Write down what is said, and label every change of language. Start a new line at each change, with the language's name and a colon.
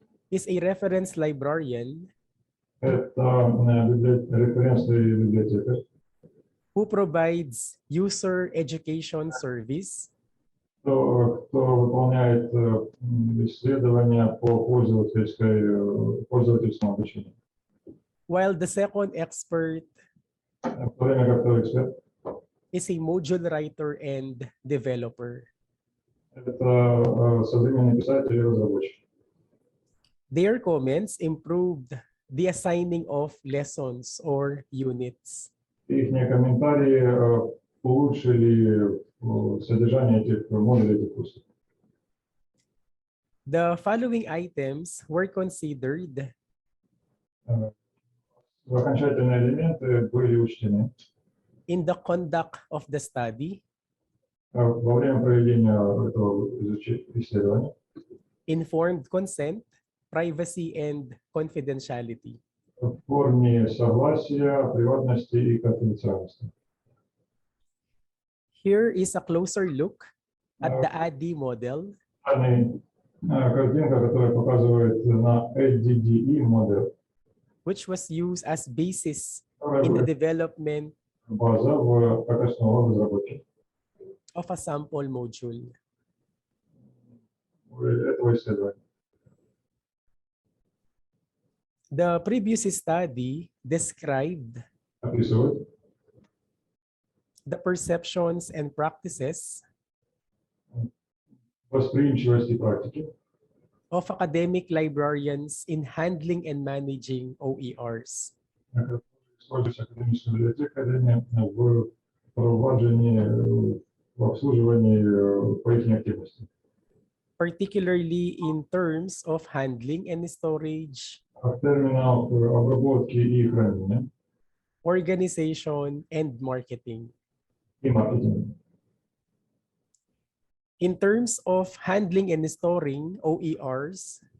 English: is a reference librarian
Russian: – это референсный библиотекарь,
English: who provides user education service
Russian: кто выполняет исследования по пользовательскому обучению.
English: while the second expert
Russian: В то время как второй эксперт
English: is a module writer and developer.
Russian: – это современный писатель и разработчик.
English: Their comments improved the assigning of lessons or units.
Russian: Их комментарии улучшили содержание этих модулей, этих курсов.
English: The following items were considered
Russian: Окончательные элементы были учтены
English: in the conduct of the study:
Russian: во время проведения этого исследования.
English: informed consent, privacy, and confidentiality.
Russian: В форме согласия, приватности и конфиденциальности.
English: Here is a closer look at the ADDIE model,
Russian: Картинка, которая показывает на ADDE модель,
English: which was used as basis in the development
Russian: база как основа разработки
English: of a sample module.
Russian: этого исследования.
English: The previous study described
Russian: описывает
English: the perceptions and practices
Russian: восприимчивость и практики
English: of academic librarians in handling and managing OERs.
Russian: которые используются академической библиотекой в проваджении, в обслуживании по их активности.
English: Particularly in terms of handling and storage,
Russian: В терминах обработки и хранения
English: organization, and marketing.
Russian: и маркетинга.
English: In terms of handling and storing OERs,